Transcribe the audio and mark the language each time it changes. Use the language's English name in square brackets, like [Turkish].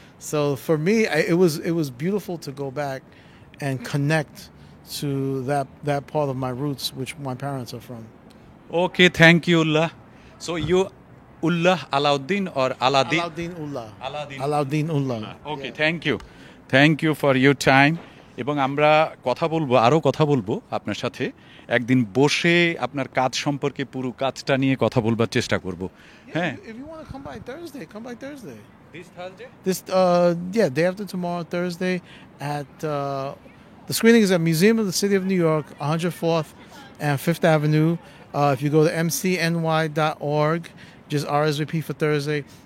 [English] So for me, it was beautiful to go back and connect to that part of my roots, which my parents are from. Okay, thank you, Ullah. So you, Ullah Alauddin or Aladdin? Alauddin Ullah. Aladdin. Alauddin Ullah. Okay thank you for your time. [Bangla] এবং আমরা আরও কথা বলবো আপনার সাথে একদিন বসে আপনার কাজ সম্পর্কে পুরো কাজটা নিয়ে কথা বলবার চেষ্টা করব। হ্যাঁ, [English] If you want to come by Thursday, come by Thursday. This Thursday Day after tomorrow, Thursday, at the screening is at Museum of the City of New York, 104th and 5th Avenue. If you go to mcny.org, just RSVP for Thursday.